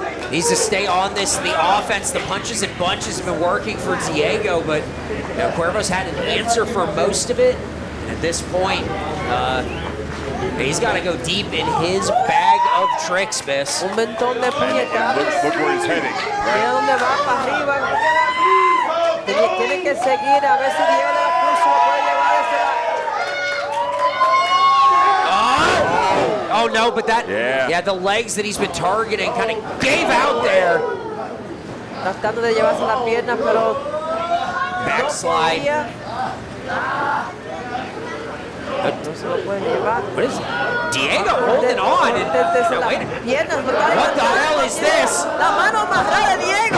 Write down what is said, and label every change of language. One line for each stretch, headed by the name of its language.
English: Needs to stay on this. The offense, the punches and bunches have been working for Diego, but Quervo's had an answer for most of it. And at this point, he's got to go deep in his bag of tricks, Biss.
Spanish: Un montón de puñetazos.
English: Look where he's heading.
Spanish: Mira dónde va, para arriba. Tiene que seguir, a ver si Diego de la Cruz se lo puede llevar a ese.
English: Oh no, but that, yeah, the legs that he's been targeting kind of gave out there.
Spanish: Tratando de llevarse la pierna, pero
English: backslide.
Spanish: No se lo puede llevar.
English: What is it? Diego holding on. And, no, wait a minute. What the hell is this?
Spanish: La mano más rara de Diego.